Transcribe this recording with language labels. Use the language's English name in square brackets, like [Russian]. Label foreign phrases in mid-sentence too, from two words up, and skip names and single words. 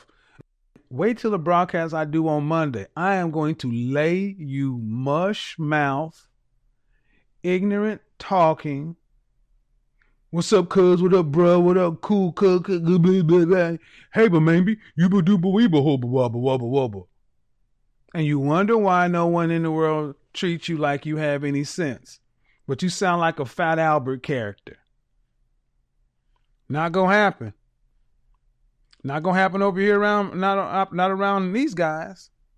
[English] Wait till the broadcast I do on Monday. I am going to lay you mush mouth, ignorant talking. What's up, cuz? What up, bro? What up, cool, cuz? Hey, but maybe you ba dooba weeba hobba wobba wobba wobba. And you wonder why no one in the world treats you like you have any sense. But you sound like a Fat Albert character. Not gonna happen. Not gonna happen over here around, not around these guys.